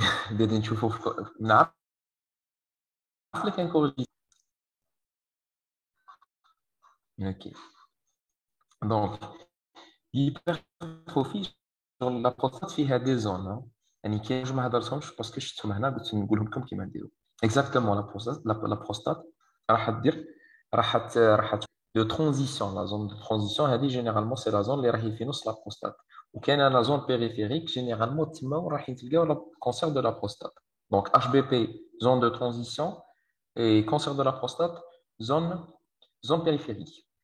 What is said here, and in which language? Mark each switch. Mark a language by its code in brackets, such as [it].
[ar] بدنا نشوفوا نعرف لك نكوريجي. OK. [fr] Donc, l'hypertrophie sur la prostate فيها des zones. [ar] يعني كاين جوج ما هضرتهمش باسكو شفتهم هنا قلت نقولهم لكم كيما نديروا. [fr] Exactement, la prostate [ar] راح دير راح [fr] de transition. La zone de transition هذه généralement c'est la zone [ar] اللي راهي في نص [fr] la prostate. وكاينه la zone périphérique généralement [ar] تما راح تلقاو [fr] le cancer de la prostate. Donc HBP, zone de transition, et cancer de la prostate, zone périphérique.